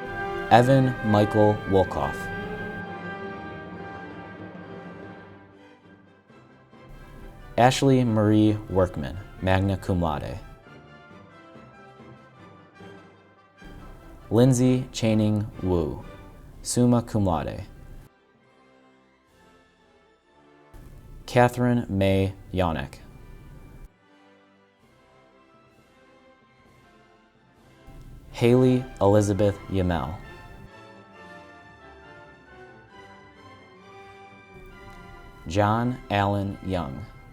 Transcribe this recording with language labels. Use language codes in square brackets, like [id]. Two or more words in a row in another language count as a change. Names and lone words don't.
[en] Evan Michael Wolkoff. Ashley Marie Workman, [la] magna cum laude. [en] Lindsay Channing Wu, [la] summa cum laude. [en] Catherine May Yonek. Haley Elizabeth Yamel. John Allen Young.